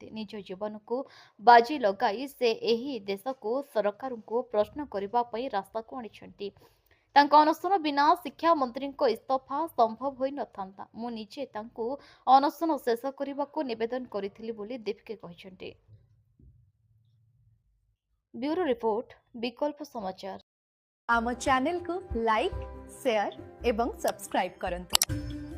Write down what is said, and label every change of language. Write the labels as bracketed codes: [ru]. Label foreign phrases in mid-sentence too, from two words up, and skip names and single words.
[or] ନିଜ ଜୀବନକୁ ବାଜି ଲଗାଇ ସେ ଏହି ଦେଶକୁ ସରକାରଙ୍କୁ ପ୍ରଶ୍ନ କରିବା ପାଇଁ ରାସ୍ତାକୁ ଆଣିଛନ୍ତି। ତାଙ୍କ ଅନଶନ ବିନା ଶିକ୍ଷା ମନ୍ତ୍ରୀଙ୍କ ଇସ୍ତଫା ସମ୍ଭବ ହୋଇନଥାନ୍ତା। ମୁଁ ନିଜେ ତାଙ୍କୁ ଅନଶନ ଶେଷ କରିବାକୁ ନିବେଦନ କରିଥିଲି ବୋଲି ଦୀପକେ କହିଛନ୍ତି। [en] bureau report [hi] विकल्प समाचार। आम चैनल को [en] like share [hi] एवं सब्सक्राइब करंतु।